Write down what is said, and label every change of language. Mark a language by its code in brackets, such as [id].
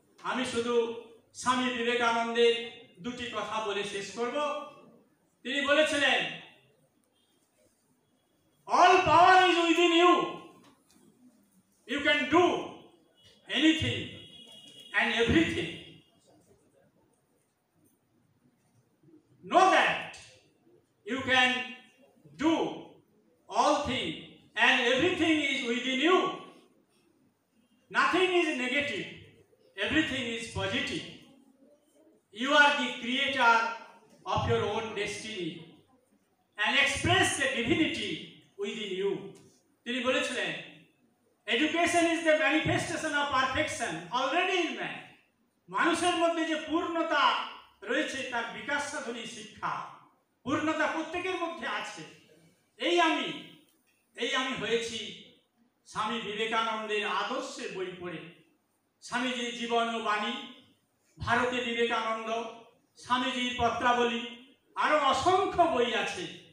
[bn] আমি শুধু স্বামী বিবেকানন্দের দুটি কথা বলে শেষ করব। তিনি বলেছিলেন, [en] All power is within you, you can do anything and everything. Know that you can do all things and everything is within you. Nothing is negative, everything is positive. You are the creator of your own destiny and express the divinity within you. [bn] তিনি বলেছিলেন, [en] education is the manifestation of perfection already in man. [bn] মানুষের মধ্যে যে পূর্ণতা রয়েছে তার বিকাশ সাধনী শিক্ষা, পূর্ণতা প্রত্যেকের মধ্যে আছে। এই আমি হয়েছি স্বামী বিবেকানন্দের আদর্শের বই পড়ে। স্বামীজির জীবন ও বাণী, ভারতে বিবেকানন্দ, স্বামীজির পত্রাবলী, আরো অসংখ্য বই আছে।